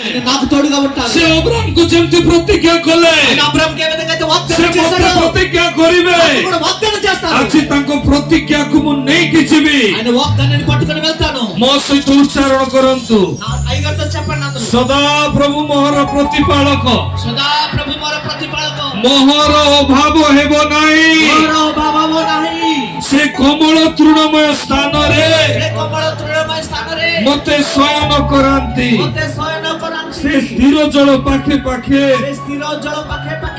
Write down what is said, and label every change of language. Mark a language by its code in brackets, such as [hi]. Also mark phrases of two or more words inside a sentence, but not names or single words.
[te] నాకు తోడుగా ఉంటాడు. [or] ସେ ଅବ୍ରାମକୁ ଯେମିତି ପ୍ରତିଜ୍ଞା କଲେ [te] అబ్రాహాముకి ఏ విధంగా అయితే [or] ସେ [te] వాగ్దానం [or] ମୋତେ [te] చేశాడో [or] ପ୍ରତିଜ୍ଞା କରିବେ। [te] నాకు కూడా వాగ్దానం చేస్తాడు. [or] ଆଜି ତାଙ୍କ ପ୍ରତିଜ୍ଞାକୁ ମୁଁ ନେଇକି ଯିବି। [te] ఆయన వాగ్దానాన్ని పట్టుకొని వెళ్తాను. [or] ମୋ ସହିତ ଉଚ୍ଚାରଣ କରନ୍ତୁ, [te] అయ్యగారితో చెప్పండి అందరూ. [or] ସଦା ପ୍ରଭୁ ମୋହର ପ୍ରତିପାଳକ, ସଦା ପ୍ରଭୁ ମୋର ପ୍ରତିପାଳକ, ମୋହର ଅଭାବ ହେବ ନାହିଁ। ମୋର ଅଭାବ ନାହିଁ। ସେ କୋମଳ ତୃଣମୟ ସ୍ଥାନରେ ସେ କୋମଳ ତୃଣମୟ ସ୍ଥାନରେ ମୋତେ ଶୟନ କରାନ୍ତି। ମୋତେ ଶୟନ କରାନ୍ତି। ସେ ସ୍ଥିର ଜଳ ପାଖେ ପାଖେ ସେ ସ୍ଥିର ଜଳ ପାଖେ ପାଖେ